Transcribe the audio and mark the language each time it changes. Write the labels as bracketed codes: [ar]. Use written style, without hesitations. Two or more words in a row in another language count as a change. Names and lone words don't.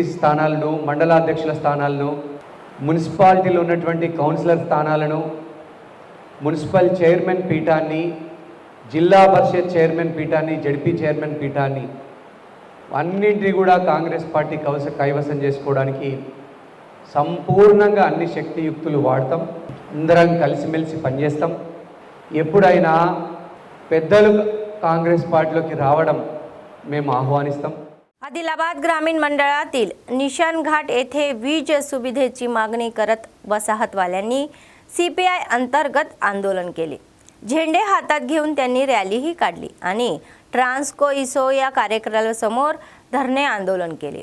[te] స్థానాలను, మండలాధ్యక్షుల స్థానాలను, మున్సిపాలిటీలో ఉన్నటువంటి కౌన్సిలర్ స్థానాలను, [en] municipal chairman [te] పీఠాన్ని, జిల్లా పరిషత్ చైర్మన్ పీఠాన్ని, జెడ్పీ చైర్మన్ పీఠాన్ని అన్నింటినీ కూడా కాంగ్రెస్ పార్టీ కైవసం చేసుకోవడానికి సంపూర్ణంగా అన్ని శక్తియుక్తులు వాడతాం, అందరం కలిసిమెలిసి పనిచేస్తాం. ఎప్పుడైనా పెద్దలు काँग्रेस पार्टीलोకి రావడం మేము ఆహ్వానిస్తాం. [mr] आदिलाबाद ग्रामीण मंडळातील निशान घाट येथे वीज सुविधेची मागणी करत वसाहतवाल्यांनी CPI अंतर्गत आंदोलन केले. झेंडे हातात घेऊन त्यांनी रॅलीही काढली आणि ट्रान्सको इसो या कार्यक्रमासमोर धरणे आंदोलन केले.